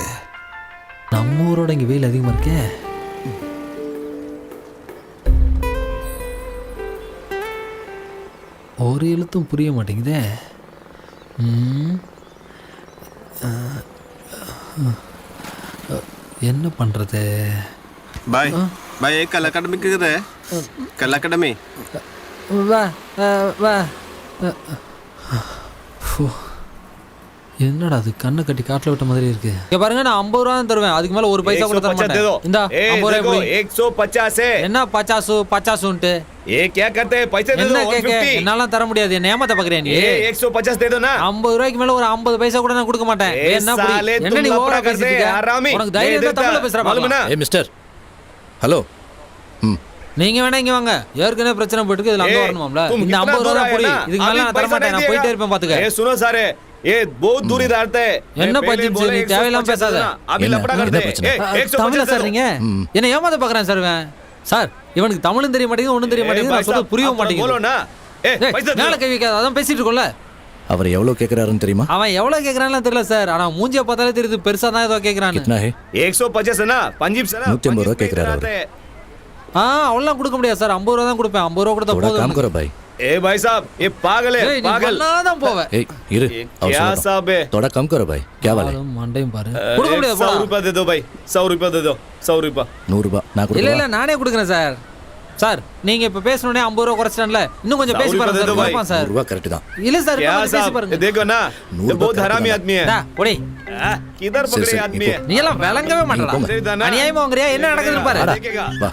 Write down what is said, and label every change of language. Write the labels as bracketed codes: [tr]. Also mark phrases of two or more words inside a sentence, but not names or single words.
[ta] நம்ம ஊரோட இங்க வெயில் அதிகமா இருக்கே. ஒரு எழுத்தும் புரிய மாட்டேங்குதே. என்ன பண்றது? [hi] भाई एक कल अकेडमी किधर है? [ta] कल अकेडमी. வா. என்னடா அது கண்ணை கட்டி காட்டுல விட்ட மாதிரி இருக்கு. இங்க பாருங்க, நான் 50 ரூபா தான் தருவேன். அதுக்கு மேல ஒரு பைசா கூட தர மாட்டேன். இந்த 50 ரூபாய் [hi] 150 है. [ta] என்ன 50 [hi] ये क्या करते हैं? पैसे दे दो. 150. [ta] என்னால தர முடியாது. என்ன ஏமாத்த பாக்குறியா நீ? [hi] 150 दे दो ना. [ta] 50 ரூபாய்க்கு மேல ஒரு 50 பைசா கூட நான் கொடுக்க மாட்டேன். என்ன நீ ஓவரா பேசிட்டு இருக்க? உனக்கு தைரியம் இருந்தா தமிழ்ல பேசுற பாருங்க. ஏய் மிஸ்டர், ஹலோ. நீங்க வேணா இங்க வாங்க. ஏற்கனவே பிரச்சனை போட்டுருக்கு. இதுல அங்க வரணும்ல. இந்த 50 ரூபாய் தான் புடி. இதுக்கு மேல நான் தர மாட்டேன். நான் போயிட்டே இருப்பேன் பாத்துக்க. [hi] ए सुनो सारे, ये बहुत दूर इधर आते हैं. [ta] என்ன பத்தி நீ தேவையில்லாம பேசாத. [hi] अभी लफड़ा करते हैं. 150 [ta] தமிழ்ல சொல்றீங்க. என்ன ஏமாத்த பாக்குறேன் சார். சார், இவனுக்கு தமிழும் தெரிய மாட்டேங்குது, ஒண்ணும் தெரிய மாட்டேங்குது. நான் சொல்றது புரியவும் மாட்டேங்குது. [hi] बोलो ना. ए पैसा [ta] மேல கை வைக்காத. அதான் பேசிட்டு இருக்கோம்ல. அவர் எவ்வளவு கேக்குறாருன்னு தெரியுமா? அவன் எவ்வளவு கேக்குறான்னு தெரியல சார். ஆனா மூஞ்சிய பார்த்தாலே தெரியுது பெருசா தான் ஏதோ கேக்குறான்னு. [hi] कितना है? 150 है ना, पंजीब से ना. [ta] 150 ரூபாய் கேக்குறாரு. அவ்வளவு கொடுக்க முடியாது சார். 50 ரூபா தான் கொடுப்பேன். 50 ரூபா கொடுத்தா [hi] थोड़ा [ta] போதும். [hi] काम करो भाई. ए भाई साहब ये पागल है [ta] ஏய், நீ [hi] पागल [ta] பண்ணாதான் போவ ए इरे [hi] ये क्या साहब है थोड़ा कम करो भाई क्या वाले [ta] ஆளும் மண்டையும் பாரு கொடுக்க முடியாது 100 போடா. [hi] रुपया दे दो भाई 100 रुपया दे दो 100 रुपया [ta] 100 ரூபாய் நான் இல்ல கொடுக்கறேன் இல்ல நானே கொடுக்குறேன் சார். சார் நீங்க இப்ப பேசணுனே 50 ரூபா குறைச்சிட்டேன்ல, இன்னும் கொஞ்சம் பேசி சார், பாருங்க ஒரு சார். ரூபாய். குறைப்பான் சார். 100 ரூபாய் கரெக்ட் தான் இல்ல சார் [hi] क्या [ta] கொஞ்சம் பேசி [hi] साहब [ta] பாருங்க. [hi] ये देखो ना ये बहुत हरामी आदमी है [ta] டா போடி. [hi] किधर सर, पकड़े सर, आदमी है [ta] நீ எல்லாம் விளங்கவே மாட்டடா. போங்க. அநியாயமா வாங்குறியா? என்ன நடக்குதுன்னு பாரு. [hi] देखेगा [ta] வா